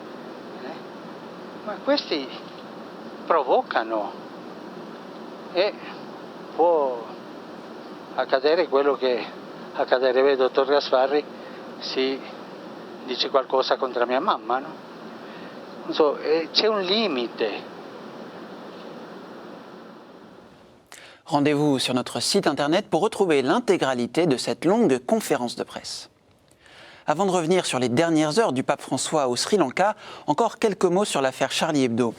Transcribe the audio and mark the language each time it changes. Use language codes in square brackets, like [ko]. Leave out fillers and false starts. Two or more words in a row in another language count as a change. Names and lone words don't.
[it] ma questi provocano e può accadere quello che accadrebbe al dottor Gasparri se dice qualcosa contro mia mamma, no? Non so, c'è un limite. [fr] Rendez-vous sur notre site internet pour retrouver l'intégralité de cette longue conférence de presse. Avant de revenir sur les dernières heures du pape François au Sri Lanka, encore quelques mots sur l'affaire Charlie Hebdo.